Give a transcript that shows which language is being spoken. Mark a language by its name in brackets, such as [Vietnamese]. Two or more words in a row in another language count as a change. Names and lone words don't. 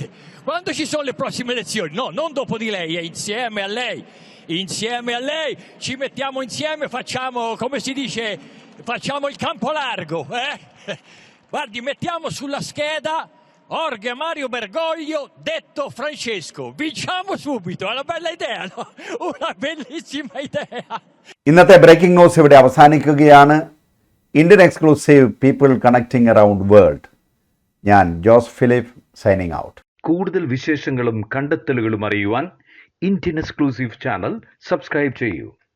[Italian] Quando ci sono le prossime elezioni? No, non dopo di lei, insieme a lei ci mettiamo insieme, facciamo, come si dice, facciamo il campo largo, Guardi, mettiamo sulla scheda Jorge Mario Bergoglio, detto Francesco. Vinciamo subito, è una bella idea, no? Una bellissima idea. [English] ഇന്നത്തെ breaking news [Malayalam] ഇവിടെ അവസാനിക്കുകയാണ്. [English] Indian Exclusive People Connecting Around World. [Malayalam] ഞാൻ ജോസ് ഫിലിപ്പ് [English] signing out. [Malayalam] കൂടുതൽ വിശേഷങ്ങളും കണ്ടെത്തലുകളും അറിയുവാൻ ഇന്ത്യൻ എക്സ്ക്ലൂസീവ് ചാനൽ സബ്സ്ക്രൈബ് ചെയ്യൂ.